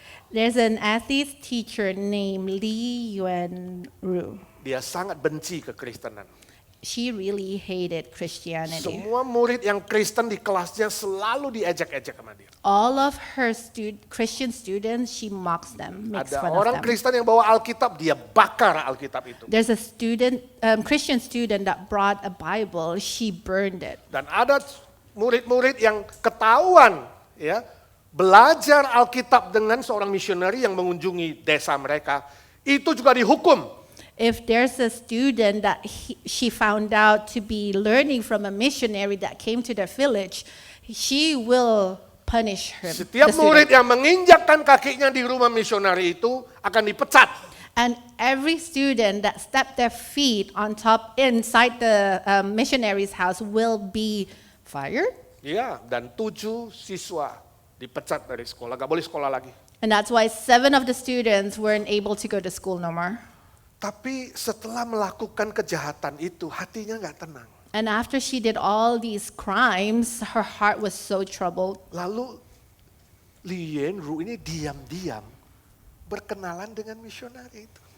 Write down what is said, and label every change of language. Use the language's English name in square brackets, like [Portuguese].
[English] There's an atheist teacher named Li Yuanru. [Indonesian] Dia sangat benci kekristenan. [English] She really hated Christianity. [Indonesian] Semua murid yang Kristen di kelasnya selalu diejek-ejek sama dia. [English] All of her Christian students, she mocks them, makes [Indonesian] Ada [English] fun of [Indonesian] orang [English] them. [Indonesian] Kristen yang bawa Alkitab, dia bakar Alkitab itu. [English] There's a Christian student that brought a Bible, she burned it. [Indonesian] Dan ada murid-murid yang ketahuan ya belajar Alkitab dengan seorang misioneri yang mengunjungi desa mereka, itu juga dihukum. [English] If there's a student that she found out to be learning from a missionary that came to their village, she will punish her. [Indonesian] Setiap murid yang menginjakkan kakinya di rumah misioneri itu akan dipecat. [English] And every student that stepped their feet on top inside the missionary's house will be fired. [Indonesian] Ya, dan 7 siswa dipecat dari sekolah, gak boleh sekolah lagi. [English] And that's why 7 of the students weren't able to go to school no more. [Indonesian] Tapi setelah melakukan kejahatan itu, hatinya gak tenang. [English] And after she did all these crimes, her heart was so troubled. [Indonesian] Lalu Li Yuanru ini diam-diam berkenalan dengan misionari itu.